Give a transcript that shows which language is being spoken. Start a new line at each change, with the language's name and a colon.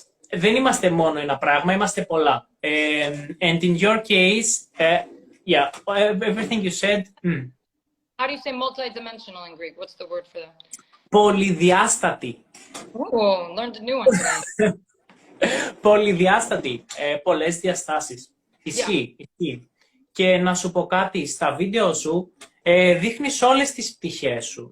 Greek: Δεν είμαστε μόνο ένα πράγμα, είμαστε πολλά.
English: And in your case, yeah, everything you said. How do you say multidimensional in Greek? What's the word for that?
Greek: Πολυδιάστατη.
English: Oh, learned a new one today.
Greek: Πολυδιάστατη. Πολλές διαστάσεις. Ισχύει. Και να σου πω κάτι, στα βίντεο σου δείχνεις όλες τις πτυχές σου.